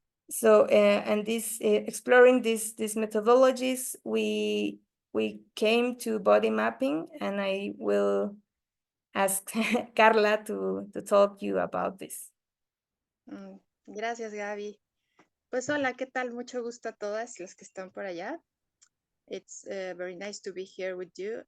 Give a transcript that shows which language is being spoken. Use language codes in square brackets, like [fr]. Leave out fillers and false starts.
[en] So and this exploring these methodologies, we came to body mapping, and I will ask Karla to talk you about this. [es] Gracias, Gaby. Pues hola, ¿qué tal? Mucho gusto a todas las que están por allá. [en] It's very nice to be here with you.